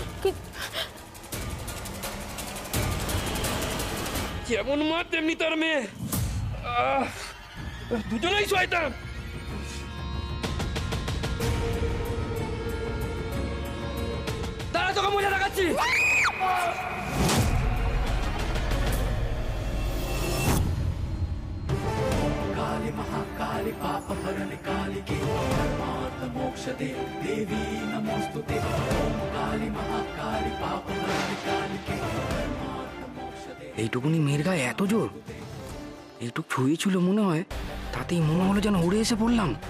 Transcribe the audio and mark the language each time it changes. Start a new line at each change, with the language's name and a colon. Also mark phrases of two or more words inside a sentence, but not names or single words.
Bangla: যেমন মা তেমনি তার মেয়ে, দুজনেই শয়তান। দাঁড়া, তোকে মজা দেখাচ্ছি।
Sanskrit: काली महाकाली पापहरण कालिके धर्मार्थ मोक्षदे देवी नमोस्तुते ओम काली महाकाली पापहरण कालिके धर्मार्थ मोक्षदे।
Bangla: এইটুকুনি মেয়ের গায়ে এত জোর, এইটুক ছুঁয়েছিল মনে হয়, তাতেই মনে হলো যেন উড়ে এসে পড়লাম।